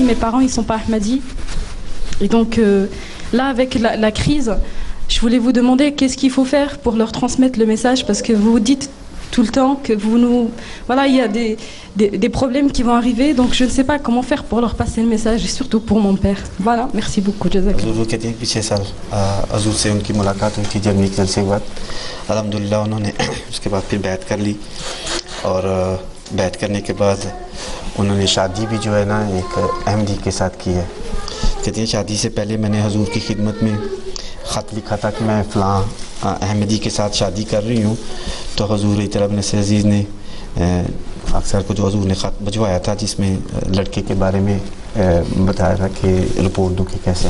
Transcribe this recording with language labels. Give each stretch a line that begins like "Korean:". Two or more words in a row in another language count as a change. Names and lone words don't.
French: Mes parents, ils sont pas Ahmadis. Et donc là, avec la crise, je voulais vous demander qu'est-ce qu'il faut faire pour leur transmettre le message, parce que vous dites tout le temps que vous nous... Voilà, il y a des problèmes qui vont arriver, donc je ne sais pas comment faire pour leur passer le message, et surtout pour mon père. Voilà, merci beaucoup.
Urdu: حضور کہتے ہیں پچھلے سال حضور سے ان کی ملاقات ہوئی تھی جرمنی کے جلسے کے بعد. الحمدللہ انہوں نے اس کے بعد پھر بیعت کر لی اور بیعت کرنے کے بعد انہوں نے شادی بھی جو ہے نا ایک احمدی کے ساتھ کی ہے. کہتے ہیں شادی سے پہلے میں نے حضور کی خدمت میں خط لکھا تھا کہ میں فلاں احمدی کے ساتھ شادی کر رہی ہوں, تو حضور طلب نصر عزیز نے اکثر کو جو حضور نے خط بھجوایا تھا جس میں لڑکے کے بارے میں بتایا تھا کہ رپورٹ دو کہ کیسے ہیں.